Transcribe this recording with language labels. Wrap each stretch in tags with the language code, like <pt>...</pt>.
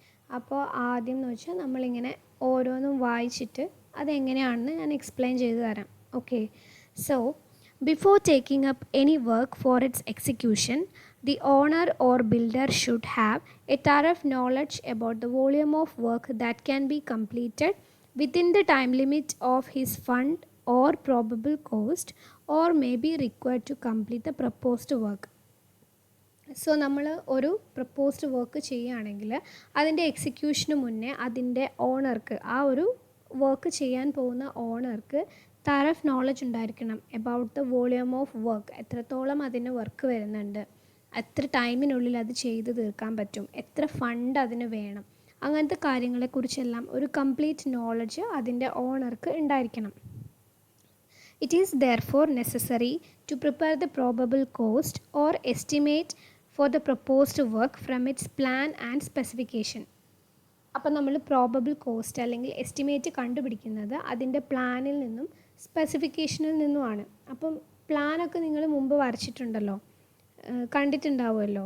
<ml>അപ്പോൾ ആദ്യം എന്ന് വെച്ചാൽ നമ്മളിങ്ങനെ ഓരോന്നും വായിച്ചിട്ട് അതെങ്ങനെയാണെന്ന് ഞാൻ എക്സ്പ്ലെയിൻ ചെയ്തു തരാം.</ml> <en>Okay, so before taking up any work for its execution, the owner or builder should have a thorough knowledge about the volume of work that can be completed within the time limit of his fund or probable cost or may be required to complete the proposed work.</en> <ml>So നമ്മൾ ഒരു proposed work ചെയ്യുകയാണെങ്കിൽ അതിൻ്റെ എക്സിക്യൂഷന് മുന്നേ അതിൻ്റെ ഓണർക്ക്, ആ ഒരു work ചെയ്യാൻ പോകുന്ന ഓണർക്ക് തറഫ് നോളജ് ഉണ്ടായിരിക്കണം</ml> <en>About the volume of work.</en> <ml>എത്രത്തോളം അതിന് വർക്ക് വരുന്നുണ്ട്, എത്ര ടൈമിനുള്ളിൽ അത് ചെയ്ത് തീർക്കാൻ പറ്റും, എത്ര ഫണ്ട് അതിന് വേണം, അങ്ങനത്തെ കാര്യങ്ങളെക്കുറിച്ചെല്ലാം ഒരു കംപ്ലീറ്റ് നോളജ് അതിൻ്റെ ഓണർക്ക് ഉണ്ടായിരിക്കണം.</ml> <en>It is therefore necessary to prepare the probable cost or estimate for the proposed work from its plan and specification.</en> <ml>അപ്പോൾ നമ്മൾ പ്രോബബിൾ കോസ്റ്റ് അല്ലെങ്കിൽ എസ്റ്റിമേറ്റ് കണ്ടുപിടിക്കുന്നത് അതിൻ്റെ പ്ലാനിൽ നിന്നും സ്പെസിഫിക്കേഷനിൽ നിന്നുമാണ്. അപ്പം പ്ലാനൊക്കെ നിങ്ങൾ മുമ്പ് വരച്ചിട്ടുണ്ടല്ലോ, കണ്ടിട്ടുണ്ടാവുമല്ലോ.</ml>